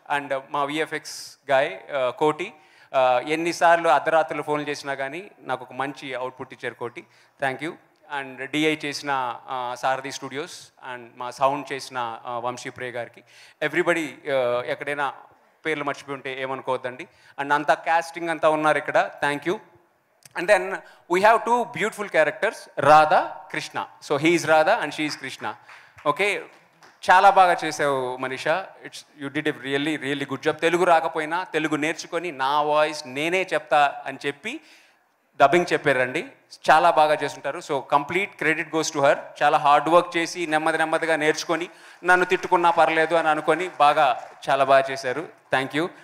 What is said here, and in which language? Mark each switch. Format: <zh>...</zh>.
<te>And మా VFX guy కోటి, ఎన్నిసార్లు అర్ధరాత్రులు ఫోన్లు చేసినా కానీ నాకు ఒక మంచి అవుట్పుట్ ఇచ్చారు కోటి, థ్యాంక్ యూ. అండ్ డిఐ చేసిన సారథి స్టూడియోస్, అండ్ మా సౌండ్ చేసిన వంశీ ప్రే గారికి, ఎవ్రీబడి, ఎక్కడైనా పేర్లు మర్చిపోయి ఉంటే ఏమనుకోవద్దండి. అండ్ అంతా క్యాస్టింగ్ అంతా ఉన్నారు ఇక్కడ, thank you.</te> <en>And then we have two beautiful characters, Radha, Krishna. So he is Radha and she is Krishna. Okay,</en> <te>చాలా బాగా చేసావు</te> <en>Manisha, you did a really good job.</en> <te>Telugu రాకపోయినా తెలుగు నేర్చుకొని నా వాయిస్ నేనే చెప్తా అని చెప్పి డబ్బింగ్ చెప్పారండి, చాలా బాగా చేస్తుంటారు.</te> <en>So complete credit goes to her.</en> <te>చాలా హార్డ్ వర్క్ చేసి నెమ్మదిగా నేర్చుకొని, నన్ను తిట్టుకున్నా పర్లేదు అని అనుకొని చాలా బాగా చేశారు. Thank you.</te>